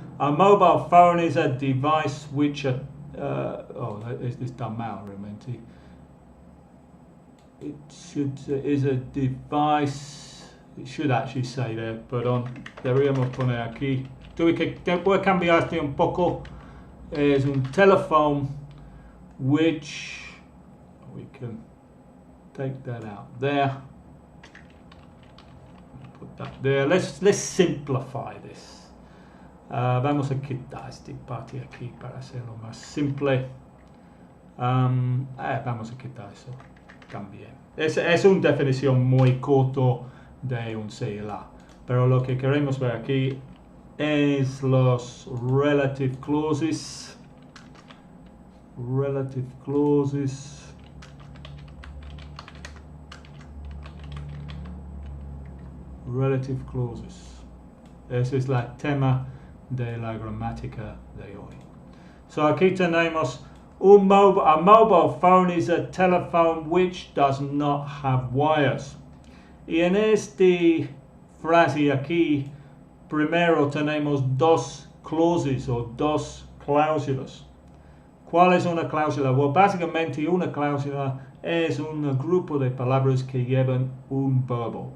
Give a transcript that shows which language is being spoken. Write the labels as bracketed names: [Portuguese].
[English] A mobile phone is a device which [Spanish] está mal realmente. [English] Is a device. It should actually say there, perdón. [Spanish] Deberíamos poner aquí. Voy a cambiar este un poco. Es un [English] telephone which we can take that out there. Put that there. Let's simplify this. [Spanish] Vamos a quitar esta parte aquí para hacerlo más simple. Vamos a quitar eso también. Es una definición muy corto de un celular, pero lo que queremos ver aquí es los relative clauses. [English] Relative clauses. [Spanish] Relative clauses. Ese es el tema de la gramática de hoy. [English] So [Spanish] aquí tenemos [English] a mobile phone is a telephone which does not have wires. [Spanish] Y en esta frase aquí, primero tenemos dos clauses o dos cláusulas. ¿Cuál es una cláusula? Well, básicamente una cláusula es un grupo de palabras que llevan un verbo.